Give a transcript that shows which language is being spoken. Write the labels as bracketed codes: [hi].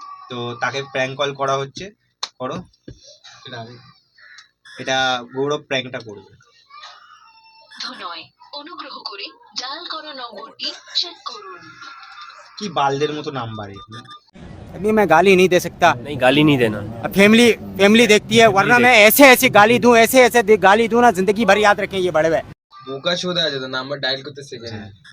[bn] তো তাকে prank call করা হচ্ছে। করো, এটা গৌরব প্র্যাঙ্কটা করবে। অনুগ্রহ করে ডায়াল করা নম্বরটি চেক করুন। কি বালদের মতো নাম্বার এগুলো। [hi] अभी मैं गाली नहीं दे सकता। नहीं, गाली नहीं देना। फैमिली फैमिली देखती है, वरना मैं ऐसे ऐसे गाली दूं, ऐसे ऐसे गाली दूं ना, जिंदगी भर याद रखें ये बड़े हुए। [bn] বোকা চোদা আছে, তো নাম্বার ডায়াল করতে শেখে না।